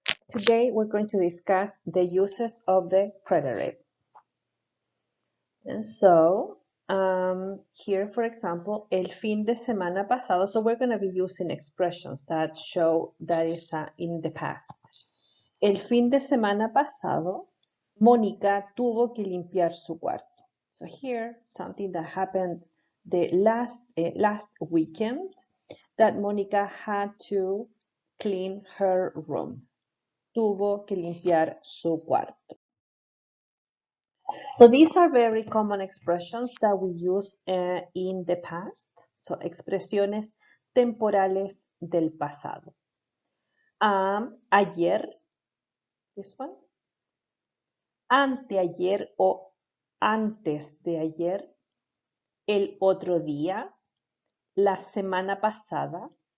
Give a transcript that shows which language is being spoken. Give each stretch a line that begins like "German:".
English: Today we're going to discuss the uses of the preterite. And so here, for example,
Spanish: el fin de semana pasado.
English: So we're going to be using expressions that show that is in the past.
Spanish: El fin de semana pasado, Mónica tuvo que limpiar su cuarto.
English: So here, something that happened the last weekend, that Mónica had to clean her room.
Spanish: Tuvo que limpiar su cuarto.
English: So these are very common expressions that we use in the past.
Spanish: So expresiones temporales del pasado. Ayer,
English: this one.
Spanish: Anteayer o antes de ayer. El otro día. La semana pasada.